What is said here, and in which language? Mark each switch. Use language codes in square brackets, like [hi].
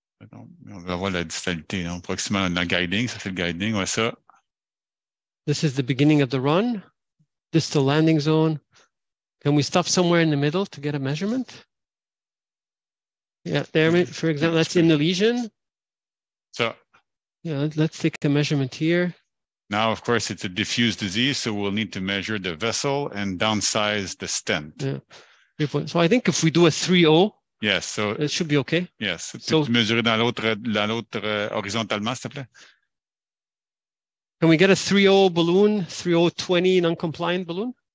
[fr] On va voir la distalité, non? Proximal dans le guiding, ça c'est le guiding, ouais, ça. [en] This is the beginning of the run. Distal landing zone. Can we stop somewhere in the middle to get a measurement? Yeah, there, for example, that's in the lesion. So, yeah, let's take a measurement here. Now, of course, it's a diffuse disease, so we'll need to measure the vessel and downsize the stent. Yeah. So I think if we do a 3.0, yes, so it should be okay. Yes. [fr] So, tu mesurer dans l'autre horizontalement, s'il te plaît? [en] Can we get a 3.0 balloon, 3.020 non-compliant balloon?